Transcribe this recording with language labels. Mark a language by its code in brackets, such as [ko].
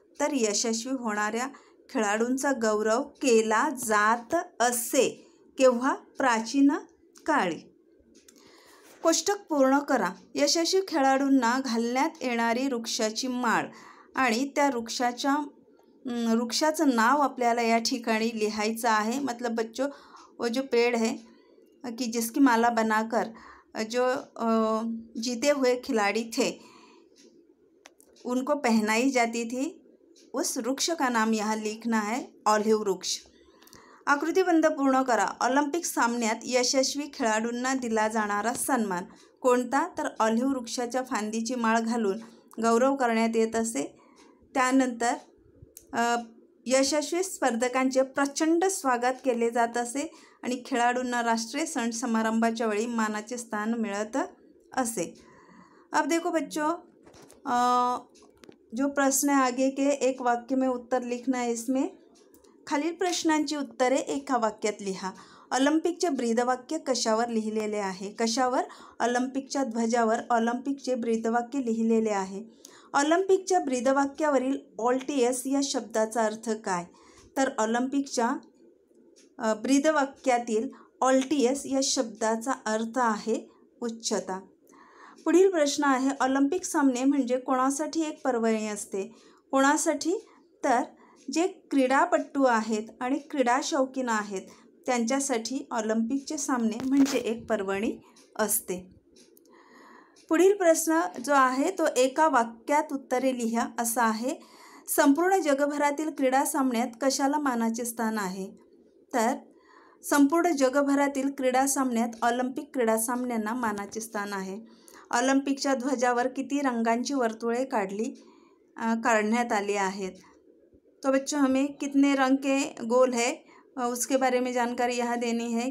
[mr] तर यशस्वी होणाऱ्या खेळाडूंचा गौरव केला जात असे. केव्हा? प्राचीन काळी. कोष्टक पूर्ण करा. यशस्वी खेळाडूंना घालण्यात येणारी वृक्षाची माळ आणि त्या वृक्षाचं नाव आपल्याला या ठिकाणी लिहायचं आहे. [hi] मतलब बच्चों वो जो पेड़ है कि जिसकी माला बनाकर जो जीते हुए खिलाड़ी थे उनको पहनाई जाती थी, उस वृक्ष का नाम यहाँ लिखना है ऑलिव्ह वृक्ष. [mr] आकृतिबंध पूर्ण करा. ऑलिम्पिक सामन्यात यशस्वी खेळाडूंना दिला जाणारा सन्मान कोणता? तर ऑलिव्ह वृक्षाच्या फांदीची माळ घालून गौरव करण्यात येत असे. त्यानंतर यशस्वी स्पर्धकांचे प्रचंड स्वागत केले जात असे आणि खेळाडूंना राष्ट्रीय सण समारंभाच्या वेळी मानाचे स्थान मिळत असे. [hi] अब देखो बच्चों, जो प्रश्न है आगे के एक वाक्य में उत्तर लिखना है. [mr] इसमें खालील प्रश्नांची उत्तरे एका वाक्यात लिहा. ऑलिम्पिकचे ब्रीदवाक्य कशावर लिहिलेले आहे? कशावर? ऑलिम्पिकच्या ध्वजावर ऑलिम्पिकचे ब्रीदवाक्य लिहिलेले आहे. ऑलिम्पिकच्या ब्रीदवाक्यावरील ऑल्टियस या शब्दाचा अर्थ काय? तर ऑलिम्पिकच्या ब्रीदवाक्यातील ऑल्टियस या शब्दाचा अर्थ आहे उच्चता. पुढील प्रश्न आहे ऑलिम्पिक सामने म्हणजे कोणासाठी एक पर्वणी असते? कोणासाठी? तर जे क्रीडापटू आहेत आणि क्रीडा शौकीन आहेत त्यांच्यासाठी ऑलिम्पिकचे सामने म्हणजे एक पर्वणी असते. पुढील प्रश्न जो आहे तो एका वाक्यात उत्तरे लिहा असा आहे. संपूर्ण जगभरातील क्रीडा सामन्यात कशाला मानाचे स्थान आहे? तर संपूर्ण जगभरातील क्रीडा सामन्यात ऑलिम्पिक क्रीडा सामन्यांना मानाचे स्थान आहे. ऑलिम्पिकच्या ध्वजावर किती रंगांची वर्तुळे काढण्यात आली आहेत? [hi] तो बच्चों हमें कितने रंग के गोल है उसके बारे में जानकारी यहाँ देनी है.